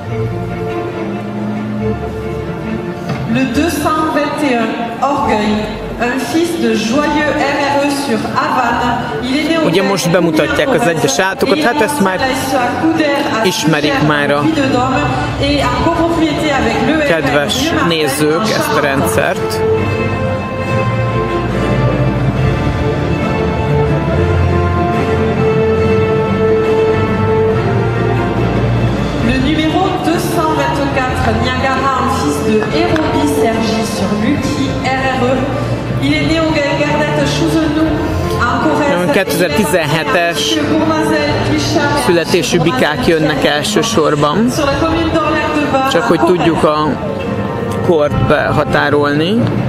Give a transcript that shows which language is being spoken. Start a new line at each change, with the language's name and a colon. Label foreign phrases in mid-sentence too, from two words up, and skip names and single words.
French: Le 221 Orgueil un fils de joyeux RRE sur Havane. Il est né au
Hungarian: Ugye most bemutatják az egyes állatokat, hát ezt már ismerik már a kedves nézők ezt a rendszert.
French: Le numéro 224, Niagara, un fils de Hérobi Sergi sur Lucky RRE. Il est né au Gardette Chouzenou.
Hungarian: 2017-es születésű bikák jönnek elsősorban, csak hogy tudjuk a kort behatárolni.